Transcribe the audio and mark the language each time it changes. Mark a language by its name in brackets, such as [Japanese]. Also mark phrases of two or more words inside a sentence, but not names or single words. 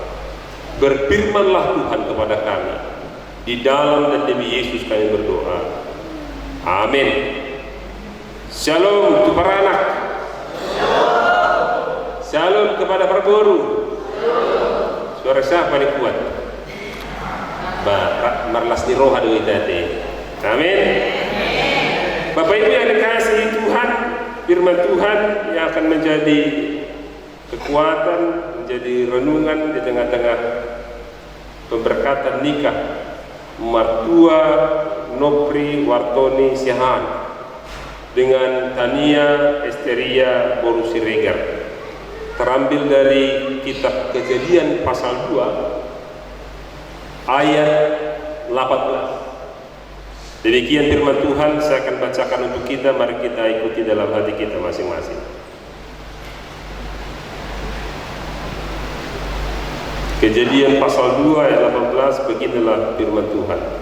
[Indonesian] Berfirmanlah Tuhan kepada kami, di dalam dan demi Yesus kami berdoa. Amin. Shalom untuk para anak. Shalom kepada para guru. Suara siapa yang kuat? [Batak Toba] Marlas di roha [Indonesian] doa tadi. Amin. Bapak Ibu yang dikasihi Tuhan, firman Tuhan yang akan menjadi kekuatan, menjadi renungan di tengah-tengah pemberkatan nikah mertua Nopri Wartoni Sihan dengan Tania Esteria Boru Siregar, terambil dari kitab Kejadian pasal 2 ayat 18. Demikian firman Tuhan, saya akan bacakan untuk kita, mari kita ikuti dalam hati kita masing-masing. Kejadian pasal 2 ayat 18, beginilah firman Tuhan.